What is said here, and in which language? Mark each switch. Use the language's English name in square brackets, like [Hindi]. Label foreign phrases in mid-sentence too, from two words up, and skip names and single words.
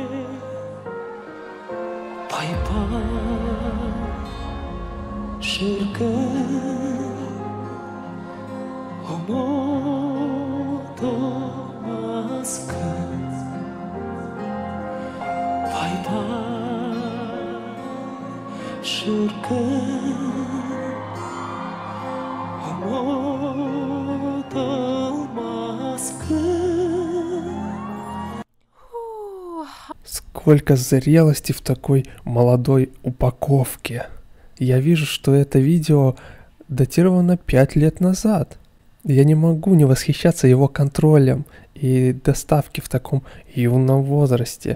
[Kazakh] Пай-пай шіркін ұмытылмас күн. Пай-пай шіркін ұмытылмас күн. [Russian] Сколько зрелости в такой молодой упаковке. Я вижу, что это видео датировано 5 лет назад. Я не могу не восхищаться его контролем и доставки в таком юном возрасте.